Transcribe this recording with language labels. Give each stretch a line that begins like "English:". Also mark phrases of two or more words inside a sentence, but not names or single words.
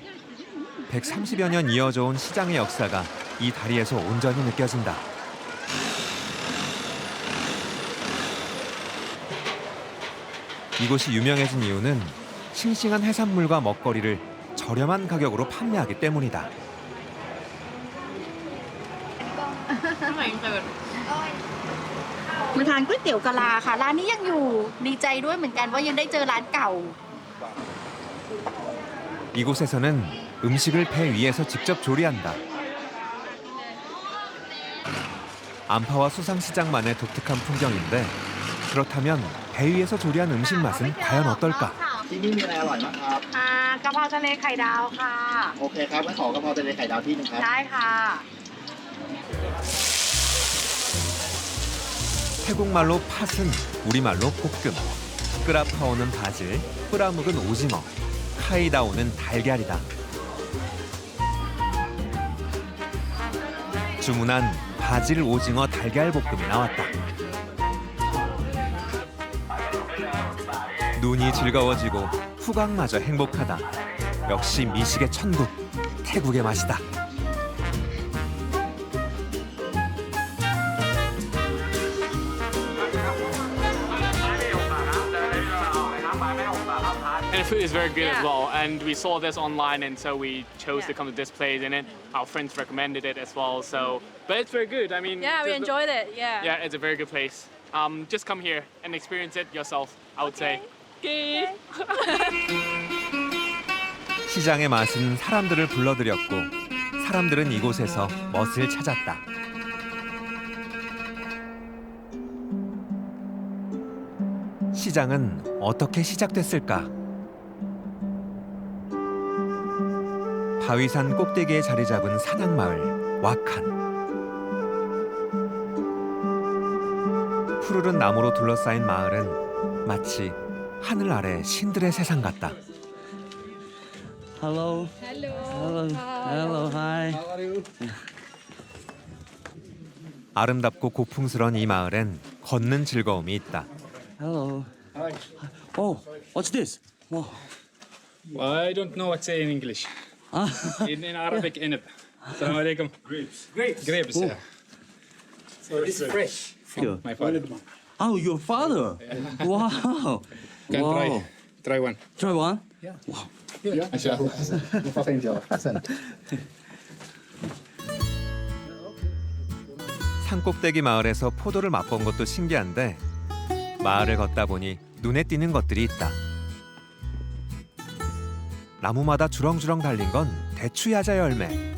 Korean: 130여 년 이어져 온 시장의 역사가 이 다리에서 온전히 느껴진다. 이곳이 유명해진 이유는 싱싱한 해산물과 먹거리를 저렴한 가격으로 판매하기 때문이다.
Thai: มาทานก๋วยเตี๋ยวกะลาค่ะ ร้านนี้ยังอยู่ดีใจด้วยเหมือนกันว่ายังได้เจอร้านเก่า
Korean: 이곳에서는 음식을 배 위에서 직접 조리한다. 안파와 수상시장만의 독특한 풍경인데 그렇다면 배 위에서 조리한 음식 맛은 과연 어떨까?
Thai: ที่นี่มีอะไรอร่อยบ้างครับ กะเพราทะเลไข่ดาวค่ะ โอเคครับงั้นขอกะเพราทะเลไข่ดาวที่หนึงครับ ได้ค่ะ
Korean: 태국말로 팥은 우리말로 볶음, 끄라파오는 바질, 뿌라묵은 오징어, 카이다오는 달걀이다. 주문한 바질 오징어 달걀 볶음이 나왔다. 눈이 즐거워지고 후각마저 행복하다. 역시 미식의 천국, 태국의 맛이다.
English: And the food is very good as well. And we saw this online, and so we chose to come to this place. And then our friends recommended it as well. So, but it's very good. I mean, Yeah, we enjoyed it. Yeah. Yeah, it's a very good place. Just come here and experience it yourself. I would say. Okay.
Korean: 시장의 맛은 사람들을 불러들였고 사람들은 이곳에서 멋을 찾았다. 시장은 어떻게 시작됐을까? 바위산 꼭대기에 자리 잡은 산악마을 와칸. 푸르른 나무로 둘러싸인 마을은 마치 하늘 아래 신들의 세상 같다.
English: Hello. Hello. Hello. Hi.
Korean: 아름답고 고풍스런 이 마을엔 걷는 즐거움이 있다.
English: Hello. Oh, what's this? Wow. Well, I don't know what to say in English. In Arabic, inab.
Arabic: السلام عليكم.
English: Grapes. Grapes, yeah. So it's fresh from my father. Oh, your father. Wow. Can Wow. try one. Try one.
Korean: 산꼭대기 마을에서 포도를 맛본 것도 신기한데 마을을 걷다 보니 눈에 띄는 것들이 있다. 나무마다 주렁주렁 달린 건 대추야자 열매.